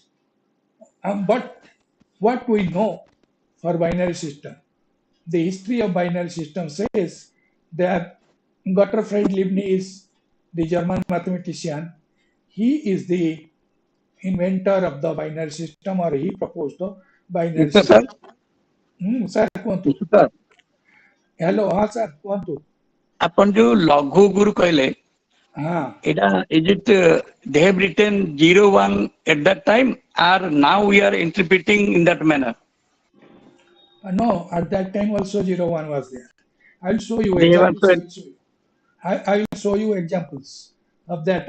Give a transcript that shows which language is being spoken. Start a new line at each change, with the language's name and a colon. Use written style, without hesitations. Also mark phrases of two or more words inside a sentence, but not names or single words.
English: But what we know for binary system, the history of binary system says that Gottfried Leibniz, the German mathematician, he is the inventor of the binary system, or he proposed the binary Yes, sir. system. Sir, କୁହନ୍ତୁ. Yes, sir. Hello, sir,
Odia: କୁହନ୍ତୁ. ଆପଣ ଯୋଉ ଲଘୁ ଗୁରୁ କହିଲେ ଏଇଟା
English: is it they have written 01 at that time or now we are interpreting in that manner? No, at that time also 01 was there. I'll show you They have examples. also. I will show you examples of that.